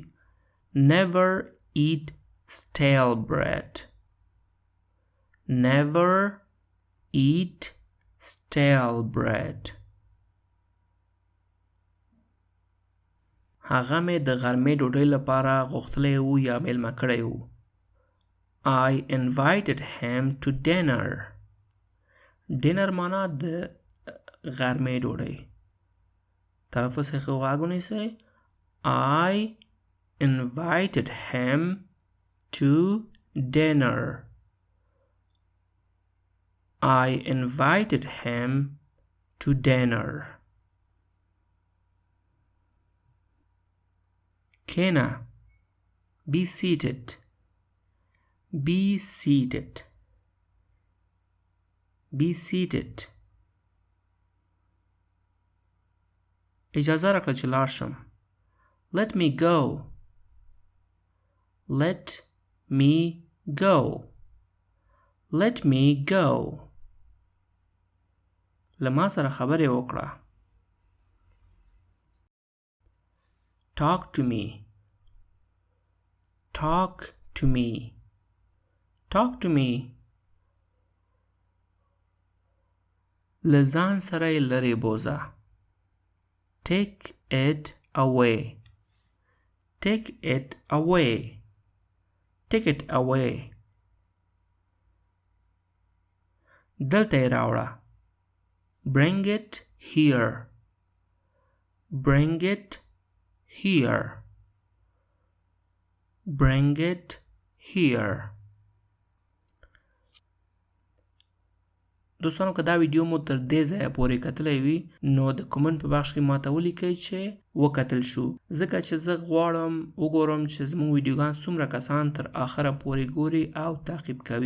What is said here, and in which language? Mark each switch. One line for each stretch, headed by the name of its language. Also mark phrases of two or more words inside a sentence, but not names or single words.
English: Never eat stale bread. Never eat stale bread.
Pashto: هغه مې د غرمې ډوډۍ لپاره غوښتلی و یا میلمه کړی و.
English: I invited him to dinner.
Pashto: Dinner معنا د غرمې ډوډۍ. تلفظ ښه غوږ ونیسئ.
English: I invited him to dinner. I invited him to dinner. Kena, be seated. Be seated. Be seated.
Pashto: اجازه راکړه چې لاړ شم.
English: Let me go. Let me go. Let me go.
Pashto: له ما سره خبرې وکړه.
English: Talk to me. Talk to me. Talk to me.
Pashto: له ځان سره یې لرې بوزه.
English: Take it away. Take it away. Take it away.
Pashto: دلته یې راوړه.
English: Bring it here. Bring it here. Bring it here.
Pashto: دوستانو که دا ویډیو مو تر دې ځایه پورې کتلی وي نو د کومنټ په بخش کې ماته ولیکئ چې وکتل شو. ځکه چې زه غواړم وګورم چې زموږ ویډیوګان څومره کسان تر آخره پورې ګوري او تعقیب کوي.